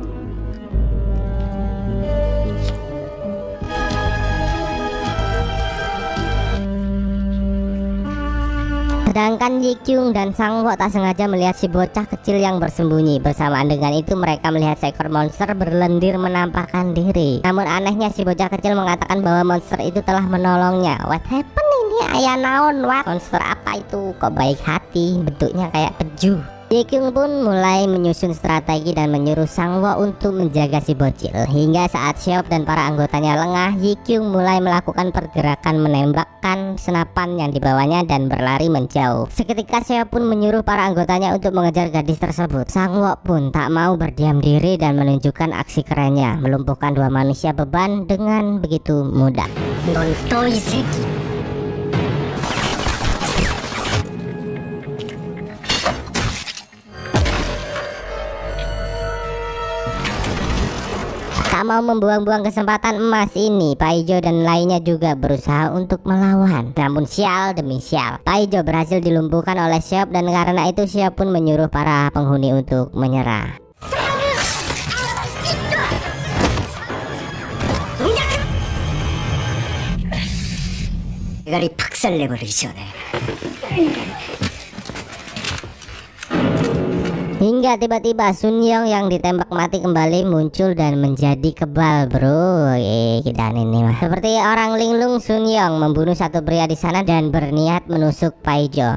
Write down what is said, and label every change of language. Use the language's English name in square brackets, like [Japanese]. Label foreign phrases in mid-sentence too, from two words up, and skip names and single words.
[Indonesian] Sedangkan Ye Kyung dan Sang Wo tak sengaja melihat si bocah kecil yang bersembunyi. Bersamaan dengan itu mereka melihat seekor monster berlendir menampakkan diri. Namun anehnya si bocah kecil mengatakan bahwa monster itu telah menolongnya. [English] What happened [Indonesian] ini? [Sundanese] Ayah naon? [Indonesian] What? Monster apa itu? Kok baik hati? Bentuknya kayak peju. Ye Kyung pun mulai menyusun strategi dan menyuruh Sang-woo untuk menjaga si bocil. Hingga saat Seop dan para anggotanya lengah, Ye Kyung mulai melakukan pergerakan menembakkan senapan yang dibawanya dan berlari menjauh. Seketika Seop pun menyuruh para anggotanya untuk mengejar gadis tersebut. Sang-woo pun tak mau berdiam diri dan menunjukkan aksi kerennya, melumpuhkan dua manusia beban dengan begitu mudah. [Korean] 넌 또 이 새끼. [Indonesian] Tak mau membuang-buang kesempatan emas ini, Paijo dan lainnya juga berusaha untuk melawan. Namun sial demi sial, Paijo berhasil dilumpuhkan oleh Seop dan karena itu Seop pun menyuruh para penghuni untuk menyerah. [Korean] 대가리 박살내버리기 전에. [Indonesian] Hingga tiba-tiba Sun Young yang ditembak mati kembali muncul dan menjadi kebal, bro. Dan ini mah seperti orang linglung, Sun Young membunuh satu pria di sana dan berniat menusuk Paijo.